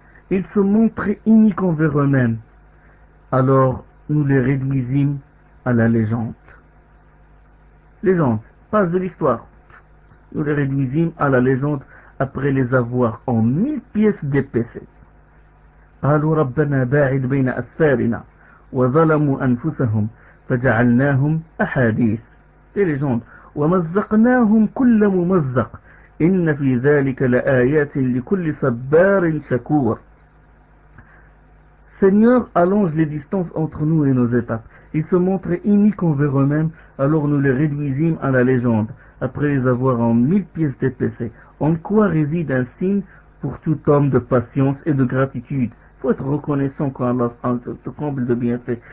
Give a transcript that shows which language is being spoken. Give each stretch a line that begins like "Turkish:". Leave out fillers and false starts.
French: Ils se montraient iniques envers eux-mêmes. Alors nous les réduisîmes à la légende. Légende, passe de l'histoire. Nous les réduisîmes à la légende après les avoir en 1000 pièces dépecées.
Arabic: قالوا ربنا باعد بين أسفارنا وظلموا أنفسهم فجعلناهم أحاديث تلجوند ومزقناهم كل ممزق إن في ذلك لآيات لكل صبار شكور.
French: Seigneur, allonge les distances entre nous et nos étapes. Ils se montrent iniques envers eux-mêmes, alors nous les réduisîmes à la légende, après les avoir en 1000 pièces dépecées. En quoi réside un signe pour tout homme de patience et de gratitude? Il faut être reconnaissant quand Allah te comble de bienfaits.